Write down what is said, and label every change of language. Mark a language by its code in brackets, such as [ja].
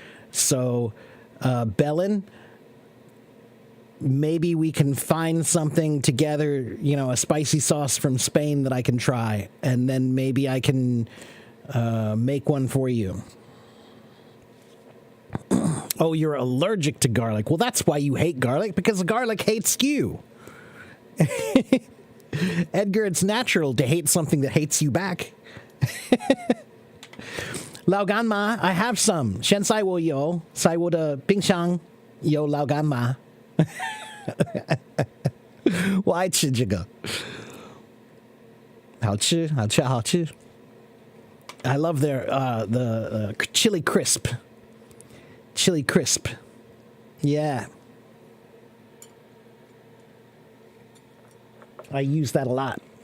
[en] So, Bellin, maybe we can find something together, a spicy sauce from Spain that I can try, and then maybe I can make one for you. Oh, you're allergic to garlic. Well, that's why you hate garlic, because garlic hates you. Edgar, it's natural to hate something that hates you back. Lao gan ma, I have some. [zh] 现在我有，在我的冰箱有老干妈。我爱吃这个，好吃，好吃，好吃。 [en] I love their the chili crisp. Chili crisp. Yeah. I use that a lot.